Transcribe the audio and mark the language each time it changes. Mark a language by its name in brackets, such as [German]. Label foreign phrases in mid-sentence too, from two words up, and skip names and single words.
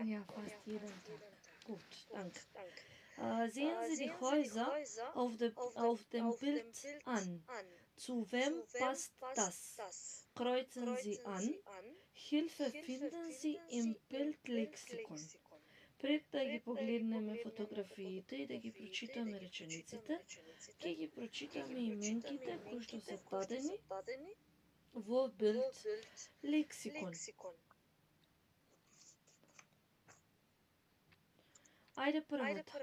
[German] Ja, fast jeden Tag. Gut, danke. Sehen Sie die Häuser auf dem Bild an. Zu wem passt das? Kreuzen Sie an. Hilfe finden Sie im Bildlexikon. [Macedonian] Пред да ги погледнеме фотографиите и да ги прочитаме речениците, ќе ги прочитаме именките кои што се дадени во Bild лексикон. Ајде првата.